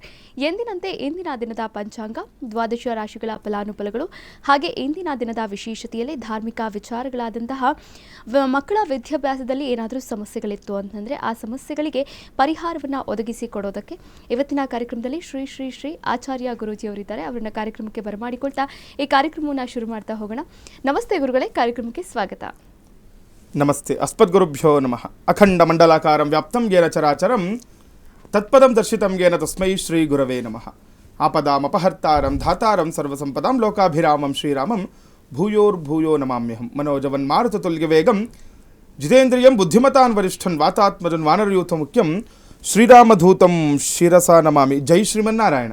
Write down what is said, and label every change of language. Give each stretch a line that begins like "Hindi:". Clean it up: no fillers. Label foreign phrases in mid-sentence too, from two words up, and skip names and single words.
Kannada: ಎಂದಿನಂತೆ ಇಂದಿನ ದಿನದ ಪಂಚಾಂಗ, ದ್ವಾದಶ ರಾಶಿಗಳ ಫಲಾನುಫಲಗಳು, ಹಾಗೆ ಇಂದಿನ ದಿನದ ವಿಶೇಷತೆಯಲ್ಲಿ ಧಾರ್ಮಿಕ ವಿಚಾರಗಳಾದಂತಹ ಮಕ್ಕಳ ವಿದ್ಯಾಭ್ಯಾಸದಲ್ಲಿ ಏನಾದರೂ ಸಮಸ್ಯೆಗಳಿತ್ತು ಅಂತಂದರೆ ಆ ಸಮಸ್ಯೆಗಳಿಗೆ ಪರಿಹಾರವನ್ನು ಒದಗಿಸಿಕೊಡೋದಕ್ಕೆ ಇವತ್ತಿನ ಕಾರ್ಯಕ್ರಮದಲ್ಲಿ ಶ್ರೀ ಶ್ರೀ ಶ್ರೀ ಆಚಾರ್ಯ ಗುರೂಜಿಯವರಿದ್ದಾರೆ. ಅವರನ್ನ ಕಾರ್ಯಕ್ರಮಕ್ಕೆ ಬರಮಾಡಿಕೊಳ್ತಾ ಈ ಕಾರ್ಯಕ್ರಮವನ್ನು ಶುರು ಮಾಡ್ತಾ ಹೋಗೋಣ. ನಮಸ್ತೆ ಗುರುಗಳೇ, ಕಾರ್ಯಕ್ರಮಕ್ಕೆ ಸ್ವಾಗತ.
Sanskrit: ನಮಸ್ತೆ. ಅಸ್ಮದ್ಗುರುಭ್ಯೋ ನಮಃ. ಅಖಂಡ ಮಂಡಲಾಕಾರಂ ವ್ಯಾಪ್ತಂ ಯೇನ ಚರಾಚರಂ ತತ್ಪದಂ ದರ್ಶಿತಂ ಯೇನ ತಸ್ಮೈ ಶ್ರೀ ಗುರವೇ ನಮಃ. ಆಪದಾಮಪಹರ್ತಾರಂ ಧಾತಾರಂ ಸರ್ವಸಂಪದಾಂ ಲೋಕಾಭಿರಾಮಂ ಶ್ರೀರಾಮಂ ಭೂಯೋರ್ಭೂಯೋ ನಮಾಮ್ಯಹಂ. ಮನೋಜವನ್ ಮಾರುತತುಲ್ಯ ವೇಗಂ ಜಿತೇಂದ್ರಿಯಂ ಬುದ್ಧಿಮತಾನ್ ವರಿಷ್ಠನ್ ವಾತಾತ್ಮಜನ್ ವಾನರಯೂಥ ಮುಖ್ಯಂ ಶ್ರೀರಾಮಧೂತಂ ಶಿರಸಾ ನಮಾಮಿ. ಜೈ ಶ್ರೀಮನ್ನಾರಾಯಣ.